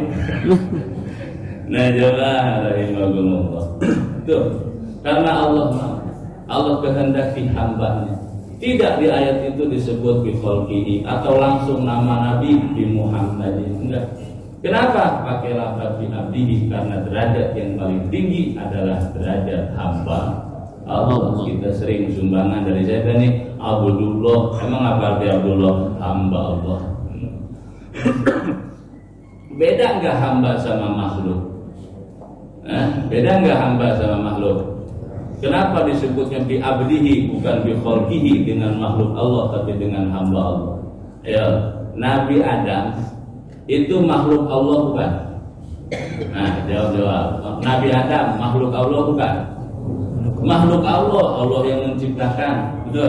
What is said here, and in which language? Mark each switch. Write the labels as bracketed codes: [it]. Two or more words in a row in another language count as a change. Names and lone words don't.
[id] Nah, coba rahimahullah. Tuh, karena Allah kehendaki hambanya. Tidak di ayat itu disebut [ar] بخلقه [id] atau langsung nama Nabi [ar] بمحمد. [id] Enggak. Kenapa pakai lafaz [ar] بعبده? [id] Karena derajat yang paling tinggi adalah derajat hamba Allah. Kita sering sumbangan dari saya nih, Abdullah. Emang apa arti Abdullah? Hamba Allah. Beda enggak hamba sama makhluk? Beda enggak hamba sama makhluk? Kenapa disebutnya [ar] بعبده [id] bukan [ar] بخلقه, [id] dengan makhluk Allah tapi dengan hamba Allah? Ya, Nabi Adam itu makhluk Allah bukan? Nah, jawab. Nabi Adam makhluk Allah bukan? Makhluk Allah, Allah yang menciptakan, betul?